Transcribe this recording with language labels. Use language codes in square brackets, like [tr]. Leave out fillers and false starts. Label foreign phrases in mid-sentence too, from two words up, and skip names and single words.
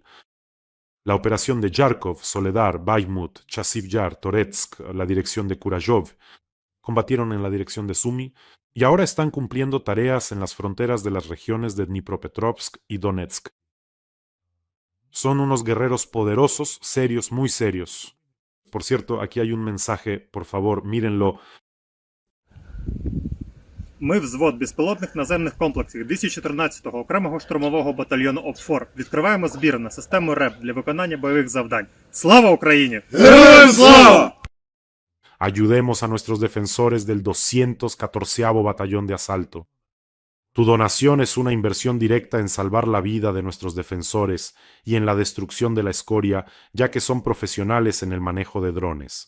[es] La operación de Yarkov, Soledar, Bakhmut, Chasiv Yar, Toretsk, la dirección de Kurayov, combatieron en la dirección de Sumy y ahora están cumpliendo tareas en las fronteras de las regiones de Dnipropetrovsk y Donetsk. Son unos guerreros poderosos, serios, muy serios. Por cierto, aquí hay un mensaje, por favor, mírenlo. [uk] Ми, взвод безпілотних наземних комплексів 214-го окремого штурмового батальйону ОПФОР, відкриваємо збір на систему РЕП для виконання бойових завдань. Слава Україні! ¡Героям слава! [es] Ayudemos a nuestros defensores del 214º Batallón de Asalto. Tu donación es una inversión directa en salvar la vida de nuestros defensores y en la destrucción de la escoria, ya que son profesionales en el manejo de drones.